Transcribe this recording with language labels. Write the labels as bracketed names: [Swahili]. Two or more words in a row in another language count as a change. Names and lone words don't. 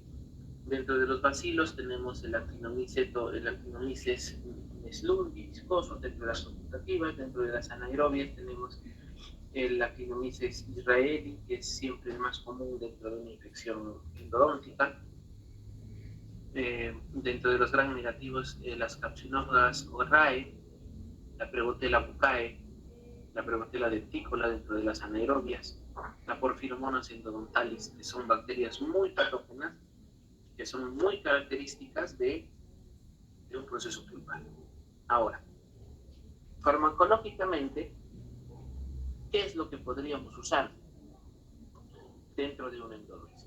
[Spanish] Dentro de los bacilos tenemos el Actinomyces slundi viscoso dentro de las facultativas. Dentro de las anaerobias tenemos el Actinomyces israeli, que es siempre el más común dentro de una infección endodóntica. Dentro de los gram negativos, las Capsinópodas orrae, la Prebotella buccae, la Prebotella dentícola dentro de las anaerobias, la Porphyromonas endodontalis, que son bacterias muy patógenas, que son muy características de un proceso pulpar. Ahora, farmacológicamente, ¿qué es lo que podríamos usar dentro de una endodoncia?